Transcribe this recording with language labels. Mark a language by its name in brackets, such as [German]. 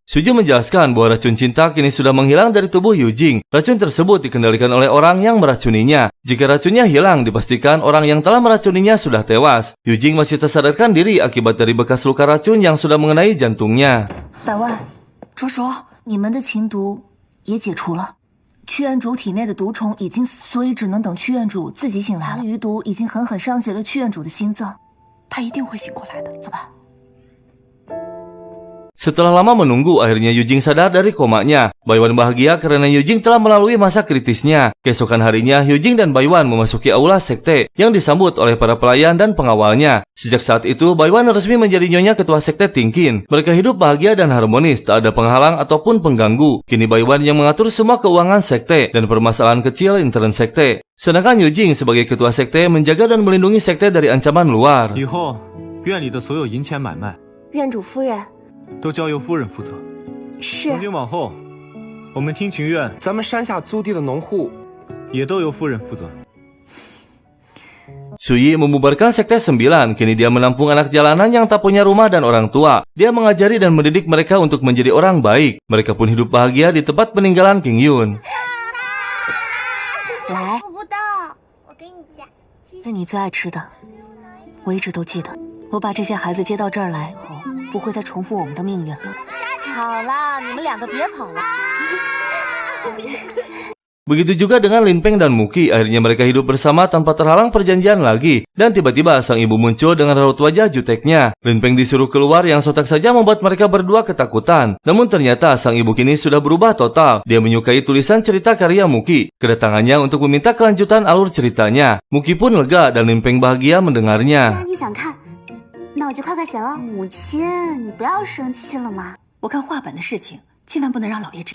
[Indonesian] Suju menjelaskan bahwa racun cinta kini sudah menghilang dari tubuh Yujing. Racun tersebut dikendalikan oleh orang yang meracuninya. Jika racunnya hilang, dipastikan orang yang telah meracuninya sudah tewas. Yujing masih tersadarkan diri akibat dari bekas luka racun yang sudah mengenai jantungnya. [Chinese] 百万，卓卓，你们的情毒也解除了，屈原主体内的毒虫已经死，所以只能等屈原主自己醒来了。余毒已经狠狠伤及了屈原主的心脏，他一定会醒过来的。走吧。 [Indonesian] Setelah lama menunggu, akhirnya Yujing sadar dari komanya. Baiwan bahagia karena Yujing telah melalui masa kritisnya. Keesokan harinya, Yujing dan Baiwan memasuki aula sekte yang disambut oleh para pelayan dan pengawalnya. Sejak saat itu, Baiwan resmi menjadi nyonya ketua sekte Tingkin. Mereka hidup bahagia dan harmonis, tak ada penghalang ataupun pengganggu. Kini Baiwan yang mengatur semua keuangan sekte dan permasalahan kecil intern sekte. Sedangkan Yujing sebagai ketua sekte menjaga dan melindungi sekte dari ancaman luar. [Chinese] 以后院里的所有银钱买卖，院主夫人，都交由夫人负责。是。从今往后，我们听琴院，咱们山下租地的农户，也都由夫人负责。 [Indonesian] Suyi membubarkan sekte 9. Kini dia menampung anak jalanan yang tak punya rumah dan orang tua. Dia mengajari dan mendidik mereka untuk menjadi orang baik. Mereka pun hidup bahagia di tempat peninggalan King Yun. [Chinese] 来，做不到，我给你夹。那你最爱吃的，我一直都记得。我把这些孩子接到这儿来后，不会再重复我们的命运了。好了，你们两个别跑了。 [Indonesian] Begitu juga dengan Lin Peng dan Muki. Akhirnya mereka hidup bersama tanpa terhalang perjanjian lagi. Dan tiba-tiba sang ibu muncul dengan raut wajah juteknya. Lin Peng disuruh keluar yang sontak saja membuat mereka berdua ketakutan. Namun ternyata sang ibu kini sudah berubah total. Dia menyukai tulisan cerita karya Muki. Kedatangannya untuk meminta kelanjutan alur ceritanya. Muki pun lega dan Lin Peng bahagia mendengarnya. [Chinese] 你想看，那我就快快写了。母亲，你不要生气了嘛。我看画本的事情，千万不能让老爷知。